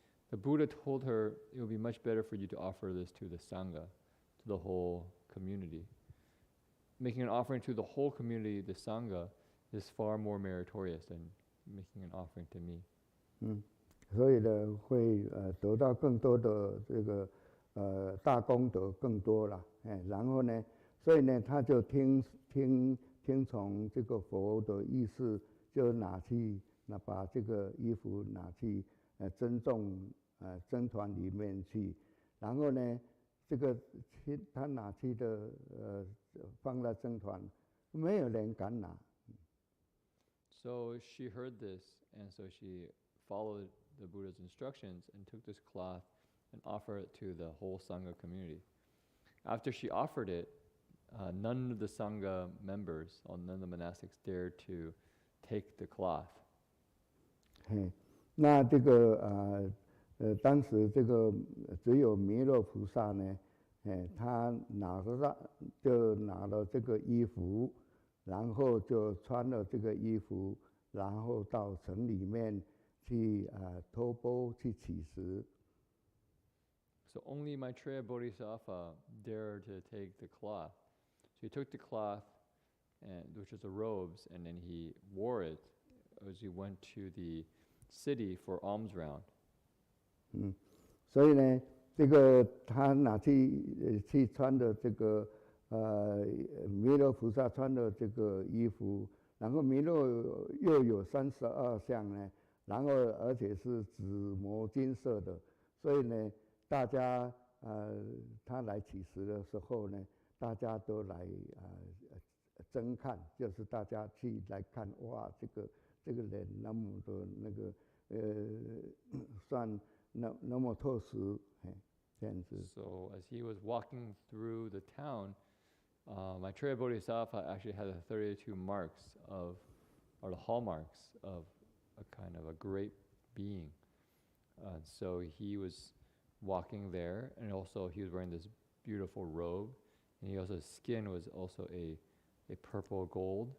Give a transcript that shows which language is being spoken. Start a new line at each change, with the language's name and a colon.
English: The Buddha told her it would be much better for you to offer this to the Sangha, to the whole community. Making an offering to the whole community, the Sangha, is far more meritorious than making an offering to me.
Chinese: 所以呢，会得到更多的这个大功德更多了，然后呢，所以呢，他就听从这个佛的意思，就把这个衣服拿去僧团里面去，然后呢，这个他拿去的放在僧团，没有人敢拿。
English: So she heard this, and so she followed the Buddha's instructions and took this cloth and offered it to the whole Sangha community. After she offered it, none of the Sangha members, or none of the monastics, dared to take the cloth.
Chinese: 那这个当时这个只有弥勒菩萨呢，他拿了这个衣服，然后就穿了这个衣服，然后到城里面去托钵去乞食。
English: So only Maitreya Bodhisattva dared to take the cloth. So he took the cloth, which is the robes, and then he wore it as he went to the city for alms round.
Chinese: 所以呢，这个他拿去穿的这个弥勒菩萨穿的这个衣服，然后弥勒又有32相呢，然后而且是紫磨金色的，所以呢，大家他来乞食的时候呢，大家都来争看，就是大家去来看，哇，这个人那么的那个算那么特殊，这样子。
English: So as he was walking through the town, Maitreya Bodhisattva actually had the 32 marks or the hallmarks of a kind of a great being. So he was walking there, and also he was wearing this beautiful robe, and his skin was also a purple gold.